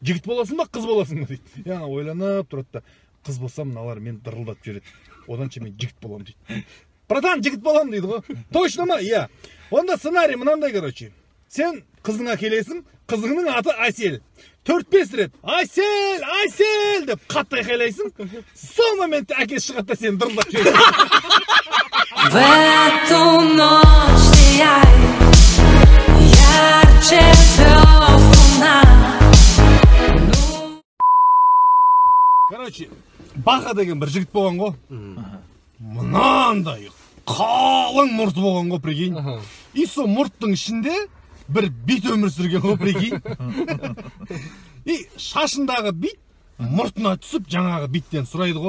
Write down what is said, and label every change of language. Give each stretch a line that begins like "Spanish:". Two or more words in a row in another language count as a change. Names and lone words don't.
Kazakh: жігіт боласың ба қыз боласың ба дейді. Яна ойланып тұрады да, қыз болсам мыналар мені дырылдатып жібереді, оданша мен жігіт боламын дейді. Братан, жігіт боламын дейді ғой. Точно ма? Иә. Онда сценарий мынандай, короче. Сен қызыңа келесің, қызыңның аты Асел. 4-5 рет Асел, Асел деп қатты айқайлайсың. Сол моментте әкесі шығады да сені дырылдатып жібереді.
Russian: В эту ночь сияет ярче звезд луна.
Kazakh: Короче, Баха деген бір жігіт болған ғой. Мынандай қалың мұрты болған ғой, прикинь. И сол мұрттың ішінде бір бит өмір сүрген ғой, прикинь. И шашындағы бит мұртына түсіп жаңағы биттен сұрайды ғой.